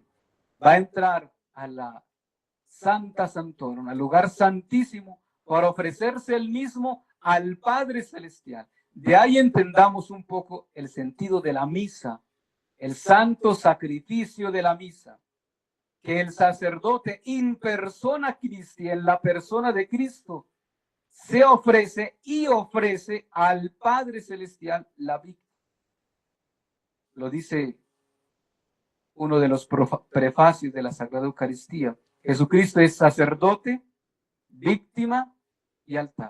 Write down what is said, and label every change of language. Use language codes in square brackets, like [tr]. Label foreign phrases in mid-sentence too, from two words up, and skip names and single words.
[es] Va a entrar a la [la] Santa Santorum, [es] al lugar santísimo, para ofrecerse Él mismo al Padre Celestial. De ahí entendamos un poco el sentido de la misa, el santo sacrificio de la misa, que el sacerdote [la] in persona Christi, [es] en la persona de Cristo, se ofrece y ofrece al Padre Celestial la víctima. Lo dice uno de los prefacios de la Sagrada Eucaristía. Jesucristo es sacerdote, víctima y altar.